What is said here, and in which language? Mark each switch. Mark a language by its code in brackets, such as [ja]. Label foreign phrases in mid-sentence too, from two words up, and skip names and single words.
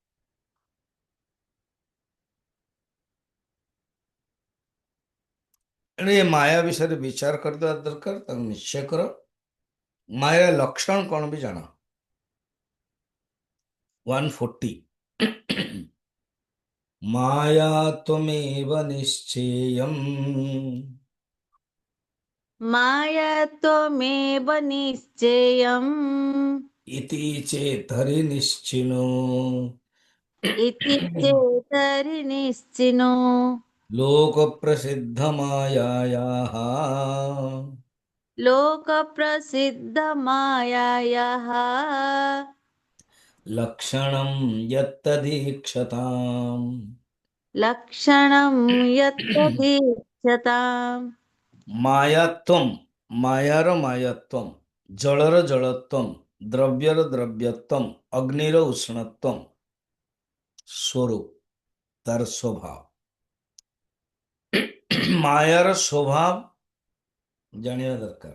[or] ଏଣୁ ଏ ମାୟା ବିଷୟରେ ବିଚାର କରିଦେବା ଦରକାର, ତାକୁ ନିଶ୍ଚୟ କର। ମାୟା ଲକ୍ଷଣ କଣ ବି ଜାଣ। 140 [sa] ମାୟା ତ୍ୱମେବ ନିଶ୍ଚେୟମ୍ माया त्वमेव निश्चयम् इति चेतरि निश्चिनो इति चेतरिनिश्चिनो लोक प्रसिद्ध मायायाः लोकप्रसिद्धमायायाः लक्षणं यत्तदीक्षताम् लक्षणं यत्तदीक्षताम्। [or] ମାୟାତ୍ୱମ୍, ମାୟାର ମାୟାତ୍ୱମ୍, ଜଳର ଜଳତ୍ୱମ୍, ଦ୍ରବ୍ୟର ଦ୍ରବ୍ୟତ୍ୱମ୍, ଅଗ୍ନିର ଉଷ୍ଣତ୍ୱମ୍, ସ୍ୱରୂପ ତାର ସ୍ୱଭାବ। ମାୟାର ସ୍ୱଭାବ ଜାଣିବା ଦରକାର।